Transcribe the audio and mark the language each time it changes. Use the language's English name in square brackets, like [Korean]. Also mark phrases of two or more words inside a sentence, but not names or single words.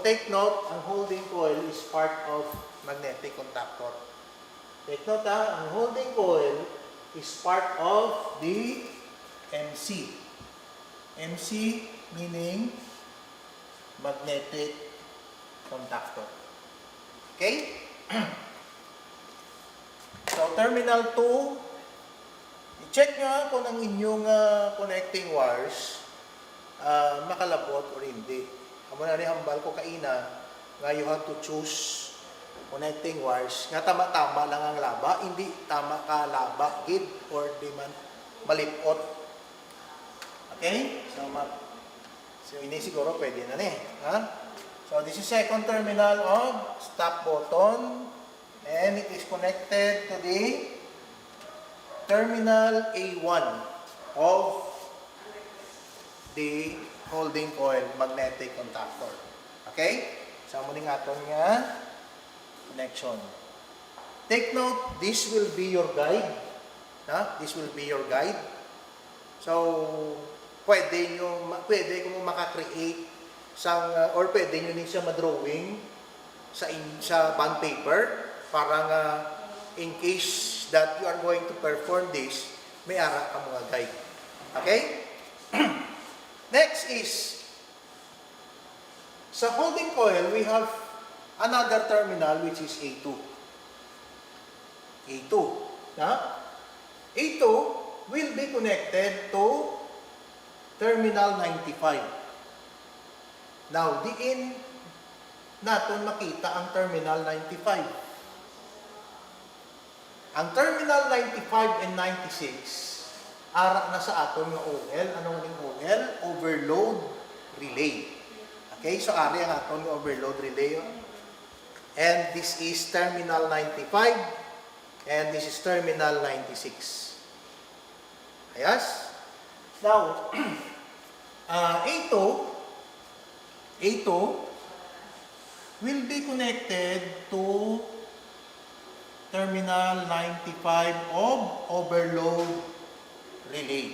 [English] Take note, ang holding coil is part of magnetic contactor. Take note ang holding coil is part of the MC. MC meaning magnetic contactor. [Hiligaynon] Okay? So, terminal 2, i-check nyo kung ang inyong [English] connecting wires [Hiligaynon] makalabot or hindi. Amo na rin hambal ko kaina nga [English] you have to choose connecting wires [Hiligaynon] nga tama-tama lang ang laba, hindi tama ka laba, gid, or di man malipot. [English] Okay? [Hiligaynon] So ini siguro pwede na ni. [English] So, this is second terminal of stop button and it is connected to the terminal A1 of the holding coil magnetic contactor. Okay? So, [Hiligaynon] muli nga ito nga connection. [English] Take note, this will be your guide. This will be your guide. So, [Hiligaynon] pwede kung makakreate or pwede nyo din siya madrawing sa [English] bond paper [Hiligaynon] para [English] in case that you are going to perform this, [Hiligaynon] may ara ka mga guide. Okay? [English] Next is, [Hiligaynon] sa holding coil, [English] we have another terminal which is A2. A2. A2 will be connected to terminal 95. Now, [Hiligaynon] diin natin makita ang terminal 95. Ang terminal 95 and 96, ara na sa aton ng OL. Anong ning OL? [English] Overload relay. [Hiligaynon] Okay, so ari ang aton ng [English] overload relay. And this is terminal 95 and this is terminal 96. [Hiligaynon] Ayos? [English] Now, A2 will be connected to terminal 95 of overload relay.